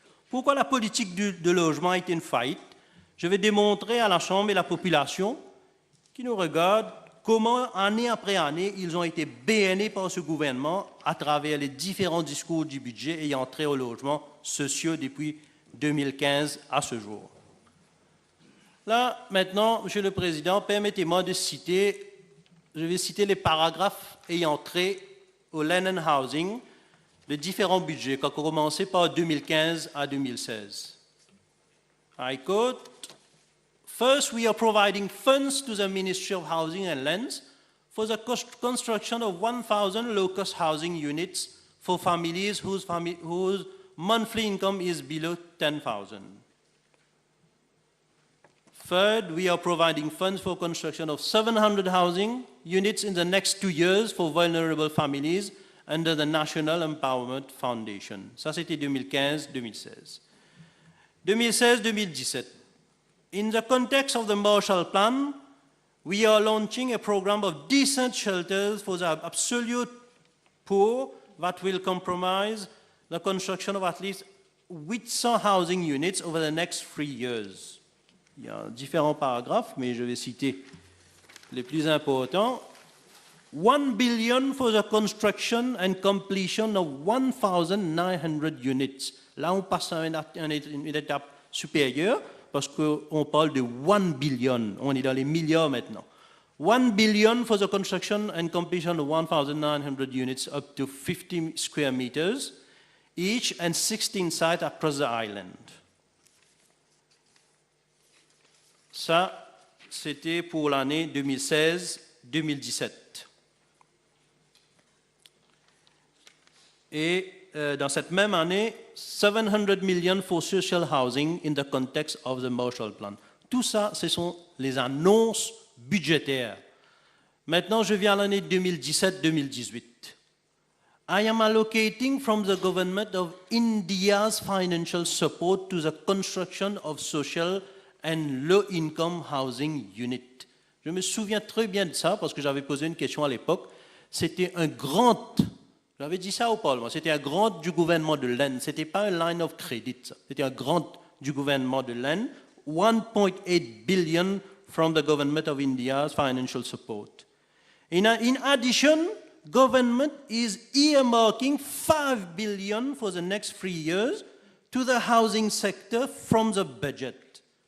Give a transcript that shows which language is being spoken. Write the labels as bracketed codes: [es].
[fr] Pourquoi la politique de logement a été une faillite? Je vais démontrer à la Chambre et à la population qui nous regardent comment, année après année, ils ont été bénés par ce gouvernement à travers les différents discours du budget ayant trait aux logements sociaux depuis 2015 à ce jour. Là, maintenant, Monsieur le Président, permettez-moi de citer, je vais citer les paragraphes ayant trait au [en] land and housing [fr] de différents budgets, qui ont commencé par 2015 à 2016. [en] I quote, "First, we are providing funds to the Ministry of Housing and Lands for the construction of 1,000 low-cost housing units for families whose monthly income is below 10,000. Third, we are providing funds for construction of 700 housing units in the next 2 years for vulnerable families under the National Empowerment Foundation." [fr] Ça, c'était 2015-2016. 2016-2017. [en] In the context of the Marshall Plan, we are launching a program of decent shelters for the absolute poor that will comprise the construction of at least 800 housing units over the next 3 years. [fr] Il y a différents paragraphes, mais je vais citer les plus importants. [en] 1 billion for the construction and completion of 1,900 units. [fr] Là, on passe à une étape supérieure parce qu'on parle de 1 billion. On est dans les milliards maintenant. [en] 1 billion for the construction and completion of 1,900 units up to 50 square meters each and 16 sites across the island. [fr] Ça, c'était pour l'année 2016-2017. Et dans cette même année, [en] 700 million for social housing in the context of the Marshall Plan. [fr] Tout ça, ce sont les annonces budgétaires. Maintenant, je viens à l'année 2017-2018. [en] I am allocating from the government of India's financial support to the construction of social and low-income housing unit. [fr] Je me souviens très bien de ça parce que j'avais posé une question à l'époque. C'était un grand, j'avais dit ça au Parlement, c'était un grand du gouvernement de l'Inde. Ce n'était pas un line of credit, c'était un grand du gouvernement de l'Inde. [en] 1.8 billion from the government of India's financial support. In addition, government is earmarking 5 billion for the next 3 years to the housing sector from the budget.